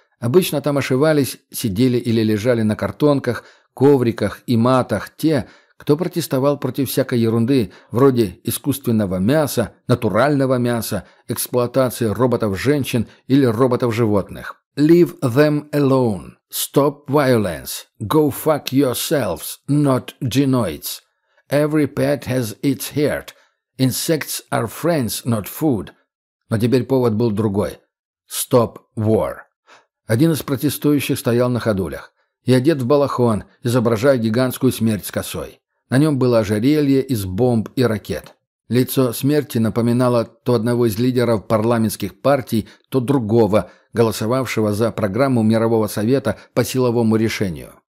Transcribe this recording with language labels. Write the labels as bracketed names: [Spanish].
[Russian] Обычно там ошивались, сидели или лежали на картонках, ковриках и матах те, кто протестовал против всякой ерунды, вроде искусственного мяса, натурального мяса, эксплуатации роботов-женщин или роботов-животных. [English] «Leave them alone. Stop violence. Go fuck yourselves, not genoids. Every pet has its heart. Insects are friends, not food». [Russian] Но теперь повод был другой. [English] «Stop war». [Russian] Один из протестующих стоял на ходулях и одет в балахон, изображая гигантскую смерть с косой. На нем было ожерелье из бомб и ракет. Лицо смерти напоминало то одного из лидеров парламентских партий, то другого, голосовавшего за программу Мирового Совета по силовому решению.